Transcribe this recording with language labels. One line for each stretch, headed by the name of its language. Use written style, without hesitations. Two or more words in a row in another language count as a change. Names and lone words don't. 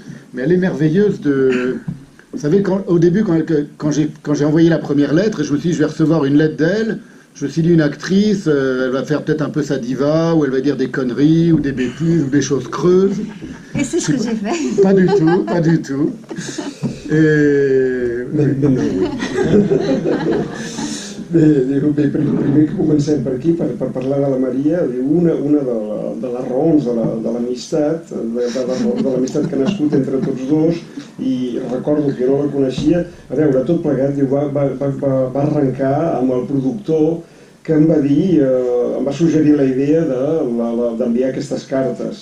French: Mais elle est merveilleuse Vous savez, au début, quand j'ai envoyé la première lettre, et je me suis dit, je vais recevoir une lettre d'elle, je me suis dit, une actrice, elle va faire peut-être un peu sa diva, ou elle va dire des conneries, ou des bêtises, ou des choses creuses. Et c'est ce que j'ai fait. Pas du tout, pas du tout. Et...
Catalan: Bé, primer que comencem per aquí, per parlar de la Maria, una de les raons de l'amistat, de l'amistat que ha nascut entre tots dos, i recordo que no la coneixia, a veure, tot plegat, va arrencar amb el productor que em va dir, em va suggerir la idea d'enviar aquestes cartes.